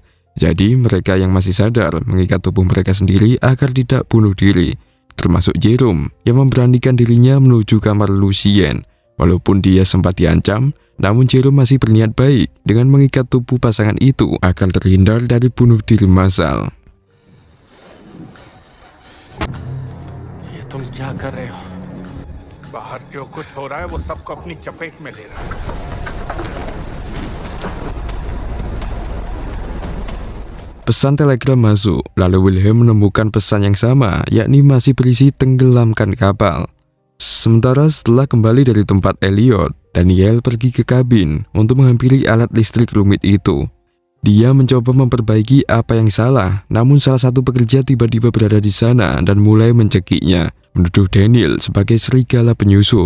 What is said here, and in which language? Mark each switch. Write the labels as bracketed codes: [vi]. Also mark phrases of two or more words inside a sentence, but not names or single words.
[id] Jadi mereka yang masih sadar mengikat tubuh mereka sendiri agar tidak bunuh diri, termasuk Jerome yang memberanikan dirinya menuju kamar Lucien. Walaupun dia sempat diancam, namun Jerome masih berniat baik dengan mengikat tubuh pasangan itu agar terhindar dari bunuh diri massal. [hi] ये तुम क्या कर रहे हो? बाहर जो कुछ हो रहा है वो सबको अपनी चपेट में ले रहा है. [id] Pesan telegram masuk, lalu Wilhelm menemukan pesan yang sama, yakni masih berisi tenggelamkan kapal. Sementara setelah kembali dari tempat Elliot, Daniel pergi ke kabin untuk menghampiri alat listrik rumit itu. Dia mencoba memperbaiki apa yang salah, namun salah satu pekerja tiba-tiba berada di sana dan mulai mencekiknya, menuduh Daniel sebagai serigala penyusup.